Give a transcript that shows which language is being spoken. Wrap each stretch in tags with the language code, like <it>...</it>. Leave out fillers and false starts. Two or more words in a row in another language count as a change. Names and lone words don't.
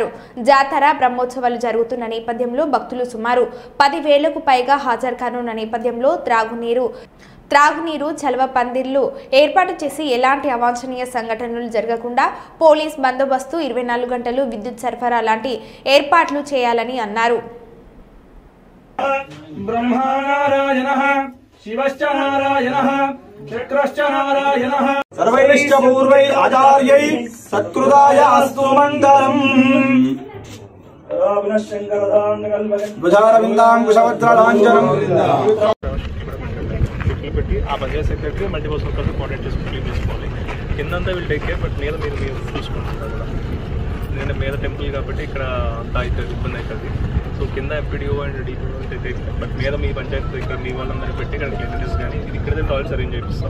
<te>జాతర బ్రహ్మోత్సవాలు జరుగుతున్న నేపథ్యంలో భక్తులు సుమారు 10,000కు పైగా హాజరు కానున్న నేపథ్యంలో త్రాగునీరు చలవ పందిర్లు ఏర్పాటు చేసి ఎలాంటి అవాంఛనీయ సంఘటనలు జరగకుండా పోలీస్ బందోబస్తు 24 గంటలు విద్యుత్ సరఫరా లాంటి ఏర్పాట్లు చేయాలని అన్నారు.</te> <sa>शिवश्च नारायणः चक्रश्च नारायणः सर्वैश्च पूर्वैः आचार्यैः सत्कृताय अस्तु मङ्गलम् भुजारविन्दाङ्कुशवज्रलाञ्छनम्</sa> <te>పెట్టి ఆ పంచాయత్</te> <en>secretary multipurpose workers coordinate</en> <te>చేసి క్లీన్ చేసుకోవాలి. కిందంతా వీళ్ళు</te> <en>take care, but</en> <te>మీద మీరు చూసుకుంటున్నారు కదా. ఎందుకంటే మీద టెంపుల్ కాబట్టి ఇక్కడ అంతా అవుతుంది, ఇబ్బంది అవుతుంది. సో కింద</te> <en>FPDO and DPO but</en> <te>మీద మీ పంచాయతీ ఇక్కడ మీ వాళ్ళందరూ పెట్టి ఇక్కడ క్లీనింగ్స్ కానీ ఇది ఇక్కడ</te> <en>toilets arrange</en> <te>చేపిస్తాం.</te>